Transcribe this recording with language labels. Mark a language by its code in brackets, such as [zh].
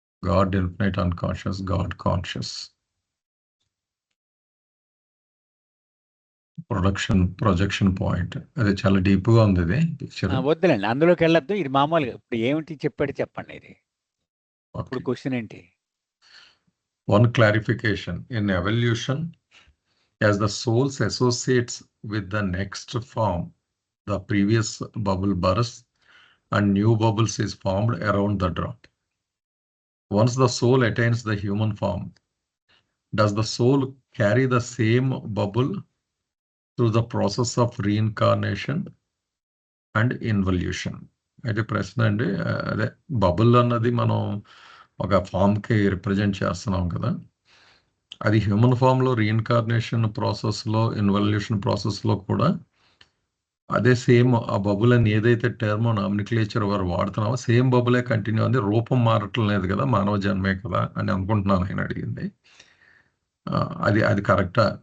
[en] God infinite unconscious, God conscious, projection point. [te] అది చాలా deep గా ఉంది ఇది పిక్చర్. వద్దులేండి, అందులోకి వెళ్ళొద్దు. ఇది మామూలుగా ఇప్పుడు ఏమిటి చెప్పాడు చెప్పండి. ఇది ఇప్పుడు క్వశ్చన్ ఏంటి? [en] One clarification: in evolution, as the soul associates with the next form, the previous bubble bursts and new bubbles is formed around the drop. Once the soul attains the human form, does the soul carry the same bubble through the process of reincarnation and involution? [te] అయితే ప్రశ్న అండి, అదే bubble అన్నది మనం ఒక ఫామ్కి represent చేస్తున్నాం కదా, అది హ్యూమన్ ఫామ్లో రీఇన్కార్నేషన్ ప్రాసెస్లో, ఇన్వల్యూషన్ ప్రాసెస్లో కూడా అదే సేమ్ ఆ బబుల్ అని ఏదైతే టర్మ్ నామినిక్లేచర్ వారు వాడుతున్నామో సేమ్ బబులే కంటిన్యూ ఉంది, రూపం మారటం లేదు కదా, మానవ జన్మే కదా అని అనుకుంటున్నాను ఆయన అడిగింది. అది అది కరెక్టా?